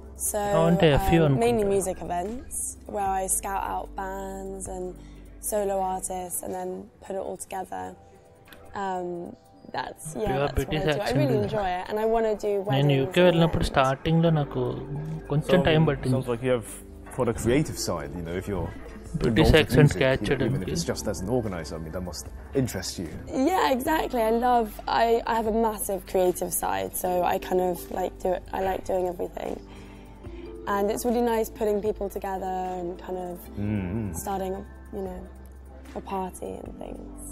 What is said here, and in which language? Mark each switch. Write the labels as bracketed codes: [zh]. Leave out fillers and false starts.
[en] So, mainly music events, where I scout out bands and solo artists and then put it all together. That's what I do. I really enjoy it and I want to do weddings. [te] నేను UK వెళ్ళినప్పుడు starting లో నాకు కొంచెం time పట్టింది. [en] Sounds like you have quite a creative side, you know, if you're British accent catched even if it's just as an organizer. I mean, that must interest you. Yeah, exactly. I have a massive creative side, so I kind of like doing everything. And it's really nice putting people together and kind of starting, a party and things.